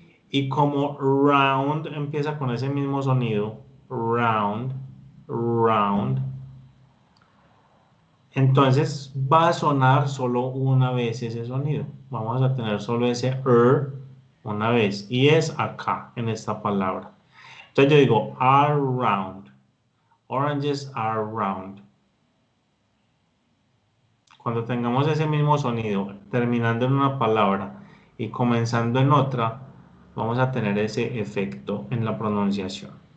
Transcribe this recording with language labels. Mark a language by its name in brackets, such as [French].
[Spanish] Y como round empieza con ese mismo sonido, round, round, entonces va a sonar solo una vez ese sonido. Vamos a tener solo ese una vez. Y es acá, en esta palabra. Entonces yo digo, [English] are round. Oranges are round. [Spanish] Cuando tengamos ese mismo sonido, terminando en una palabra y comenzando en otra, vamos a tener ese efecto en la pronunciación.